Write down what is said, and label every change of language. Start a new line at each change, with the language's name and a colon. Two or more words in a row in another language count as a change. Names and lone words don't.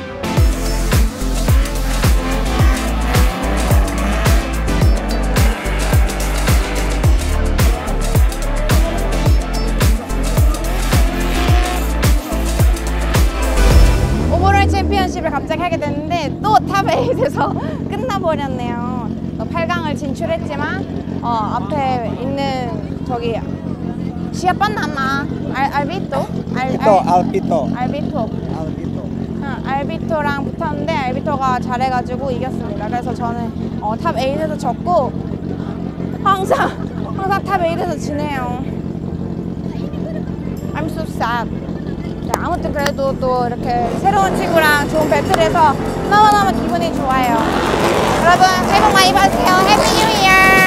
Korean: 오버롤 챔피언십을 갑자기 하게 됐는데 또 탑 8에서 끝나버렸네요. 8강을 진출했지만 앞에 있는 저기
Indonesian: siapa nama?
Korean: 알비토? Alpito. 알비토랑 붙었는데 알비토가 잘해가지고 이겼습니다. 그래서 저는 탑 8에서 졌고 항상 탑 8에서 지네요.
English: I'm so sad.
Korean: 아무튼 그래도 또 이렇게 새로운 친구랑 좋은 배틀해서 너무너무 기분이 좋아요. 여러분 새해 복 많이 받으세요.
English: happy new year!